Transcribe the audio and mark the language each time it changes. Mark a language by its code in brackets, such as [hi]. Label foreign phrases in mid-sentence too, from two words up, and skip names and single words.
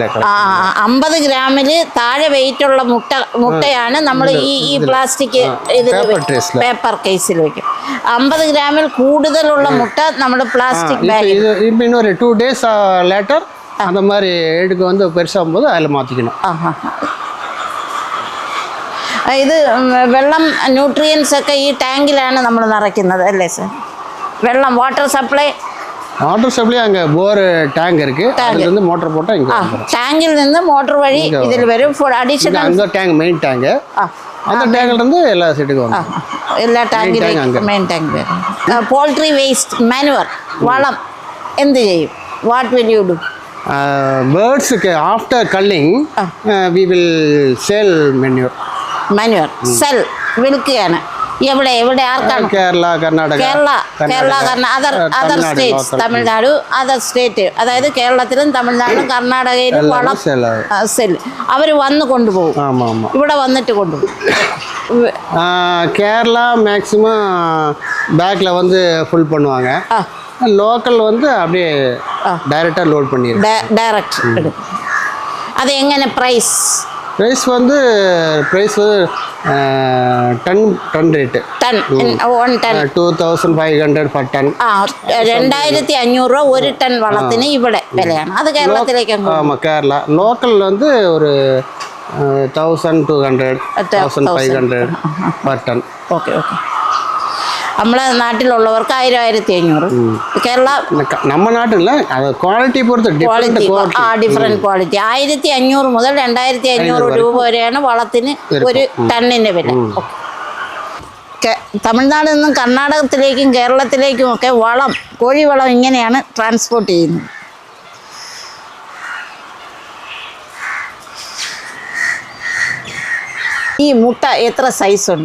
[ml] 50 ഗ്രാമിൽ താഴെ വെയിറ്റ് ഉള്ള മുട്ടയാണ് നമ്മൾ ഈ [en] plastic paper [ml] കേസിൽ വെക്കും 50 ഗ്രാമിൽ കൂടുതലുള്ള മുട്ട നമ്മൾ [en] plastic bag [ta] இப்போ இன்னொரு 2 [en] days later [ta] அந்த மாதிரி எடுக்க வந்து பெருசாகும் போது அதில் மாற்றிக்கணும் [ml] ഇത് വെള്ളം ന്യൂട്രിയൻസ് ഒക്കെ ഈ ടാങ്കിലാണ് നമ്മൾ നിറയ്ക്കുന്നത് അല്ലേ സർ വെള്ളം [en] water supply [ta] அங்கே [en] bore tank [ta] இருக்கு அதுலேருந்து மோட்டர் போட்டால் இங்கே [ml] ടാങ്കിൽ നിന്ന് മോട്ടർ വഴി ഇതിൽ വരും അഡീഷണൽ [ta] அந்த டேங்க் [en] main tank [ta] அந்த டேங்க்ல இருந்து எல்லா செட்டுக்கும் வரும் [ml] എല്ലാ ടാങ്കിലേക്കും [en] main tank [ml] വരും [en] poultry waste manure [ml] വളം എന്ത് ചെയ്യും [en] what will you do birdsக்கு after culling we will sell manure sell [ml] വിൽക്കുകയാണ് എവിടെ എവിടെ ആർക്കാണ് കേരള കർണാടക [en] other states [ml] തമിഴ്നാട് [en] other state [ml] അതായത് കേരളത്തിലും തമിഴ്നാട്ടിലും കർണാടകയിലും വളം സെൽ അവർ വന്ന് കൊണ്ടുപോകും ഇവിടെ വന്നിട്ട് കൊണ്ടുപോകും [ta] கேரளா மேக்ஸிமம் பேக்கில் வந்து ஃபுல் பண்ணுவாங்க லோக்கல் வந்து அப்படியே டைரெக்டாக லோட் பண்ணிடுறோம் டைரக்ட் அது எങ്ങനെ ப்ரைஸ் வந்து டன் ரேட்டு டன் [en] 2500 per ton [ml] 2500 രൂപ ഒരു ടൺ വളത്തിന് ഇവിടെ വിലയാണ് അത് കേരളത്തിലേക്ക് [ta] ஆமாம் கேரளா லோக்கல் வந்து ஒரு 1200 1500 [en] per ton [ml] ഓക്കെ നമ്മളെ നാട്ടിലുള്ളവർക്ക് 1500 കേരള [ta] நம்ம நாட்டில் அது குவாலிட்டி பொறுத்து [en] different quality [ml] 1500 മുതൽ 2500 രൂപ വരെയാണ് വളത്തിന് ഒരു ടണ്ണിൻ്റെ വില തമിഴ്നാട് നിന്നും കർണാടകത്തിലേക്കും കേരളത്തിലേക്കും ഒക്കെ വളം കോഴിവളം ഇങ്ങനെയാണ് ട്രാൻസ്പോർട്ട് ചെയ്യുന്നത് ഈ മുട്ട എത്ര സൈസ് ഉണ്ട്